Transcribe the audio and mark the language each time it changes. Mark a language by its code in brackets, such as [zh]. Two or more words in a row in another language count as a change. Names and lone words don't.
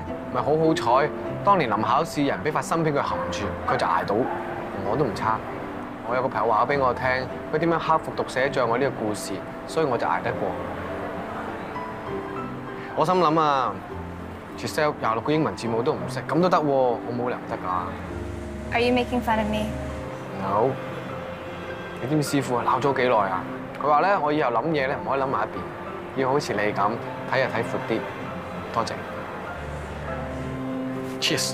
[yue] 咪好好彩，當年臨考試人俾塊芯片佢含住，佢就捱到。我都唔差。我有個朋友話俾我聽，佢點樣克服讀寫障礙呢個故事，所以我就捱得過。我心諗啊 ，Giselle 26個英文字母都唔識，咁都得喎，我冇理由唔得㗎。 [en] Are you making fun of me? No。 [yue] 你知唔知師傅鬧咗幾耐啊？佢話咧，我以後諗嘢咧唔可以諗埋一邊，要好似你咁睇日睇闊啲。多謝。Cheers。